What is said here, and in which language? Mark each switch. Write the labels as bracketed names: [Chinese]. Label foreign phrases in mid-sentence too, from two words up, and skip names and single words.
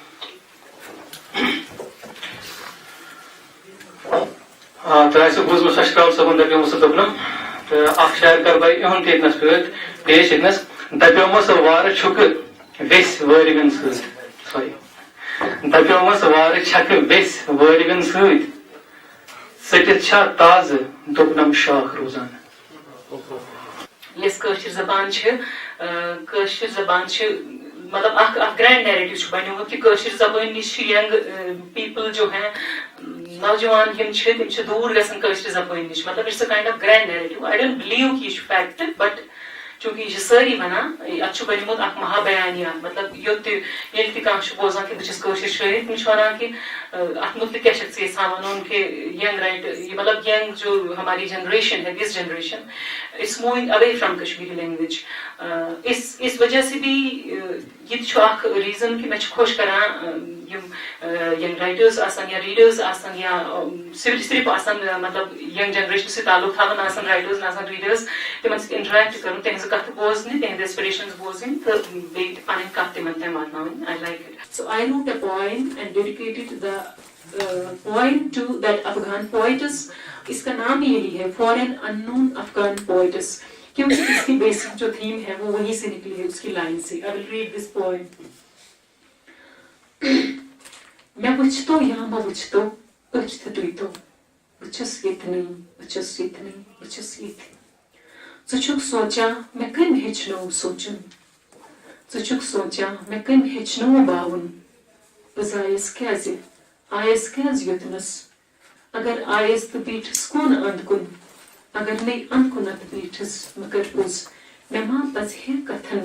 [Kashmiri] تۄہہِ آسِوٕ بوٗزمُت سشکال صٲبُن دپیومُت دوٚپنم تہٕ اکھ شاعر کر بہٕ یِہُنٛد تہِ ییٚتنس پیش ییٚتنس دپیومس وارٕ چھُکہٕ ویٚسۍ وٲرۍوٮ۪ن سۭتۍ سوری دپیومس وارٕ چھکہٕ ویٚسۍ وٲرۍوٮ۪ن سۭتۍ ژٔٹِتھ چھا تازٕ دوٚپنم شاخ روزان. یس کٲشِر زبان چھِ مطلب اکھ [English] grand narrative [Kashmiri] چھُ بنیومُت کہ کٲشِر زبٲنۍ نِش چھِ [English] young people [Urdu] جو ہیں [Kashmiri] نوجوان یم چھِ تِم چھِ دوٗر گژھان کٲشِر زبٲنۍ نِش. [English] مطلب it's a kind of grand narrative. I don't believe [Kashmiri] کہ یہ چھُ فیکٹ بٹ چونکہ یہ سٲری ونان اتھ چھُ بنیومُت اکھ مہابیانیہ. مطلب یوٚت تہِ ییٚلہِ تہِ کانٛہہ چھُ بوزان کہ بہٕ چھَس کٲشِر شٲعر تِم چھِ ونان کہ اتھ متعلق کیٛاہ چھکھ ژٕ یژھان وَنُن کہ [English] young write [Kashmiri] مطلب ینگ [Urdu] جو ہماری جنریشن ہے [English] this generation it's moving away from Kashmiri language. [Urdu] اس وجہ سے بھی یہ [Kashmiri] تہِ چھُ اکھ ریزن کہ مےٚ چھُ خۄش کران یم ینگ رائٹٲرس آسان یا ریڈٲرس آسان یا صرف آسان مطلب [English] young generation [Kashmiri] سۭتۍ تعلق تھاوان آسان رائٹٲرس آسان ریڈٲرس تِمن سۭتۍ انٹریکٹ کرُن تِہنٛزٕ کتھٕ بوزنہِ تِہنٛدِ انسپریشنز بوزٕنۍ تہٕ بیٚیہِ پنٕنۍ کتھ تِمن تام واتناوٕنۍ. [English] I like it. So I wrote a poem and dedicated the poem to that Afghan poetess. [Urdu] اس کا نام ہی یہی ہے For an Unknown Afghan Poetess کیونکہ اس کی بیسک جو تھیم ہے وہ وہیں سے نکلی ہے اس کی لائن سے. I will read this poem. [Kashmiri] میں وٕچھتو یا ما وٕچھتو أچھ تہٕ تُہۍ بہٕ چھَس ییٚتنٕے بہٕ چھَس ییٚتنٕے بہٕ چھَس ییٚتہِ. ژٕ چھُکھ سونٛچان مےٚ کٔمۍ ہیٚچھنو سونٛچُن ژٕ چھُکھ سونٛچان مےٚ کٔمۍ ہیٚچھنو باوُن بہٕ زایَس کیٛازِ یوٚتنَس اگر آیَس تہٕ بیٖٹھٕس کُن أنٛدۍ کُن اگر نے اَنٛد کُنَتھ بیٖٹھٕس مگر پوٚز مےٚ ما پَزِہے کتھن